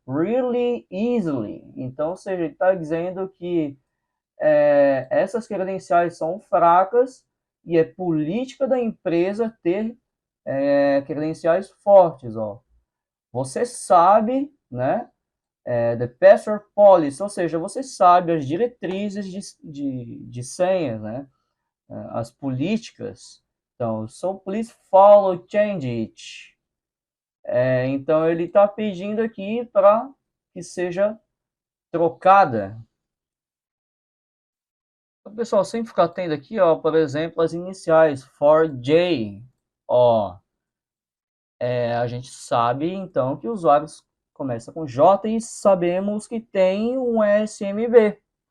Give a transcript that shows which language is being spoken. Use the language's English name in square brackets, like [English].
[English] Really easily. [Portuguese] Então, ou seja, ele está dizendo que essas credenciais são fracas e é política da empresa ter credenciais fortes, ó. Você sabe, né? [English] The password policy, [Portuguese] ou seja, você sabe as diretrizes de senhas, né? As políticas. Então, [English] so please follow, change it. [Portuguese] Então, ele está pedindo aqui para que seja trocada. Então, pessoal, sempre ficar atento aqui, ó, por exemplo, as iniciais, [English] for J. [Portuguese] Ó, a gente sabe, então, que os usuários começam com J e sabemos que tem um SMB.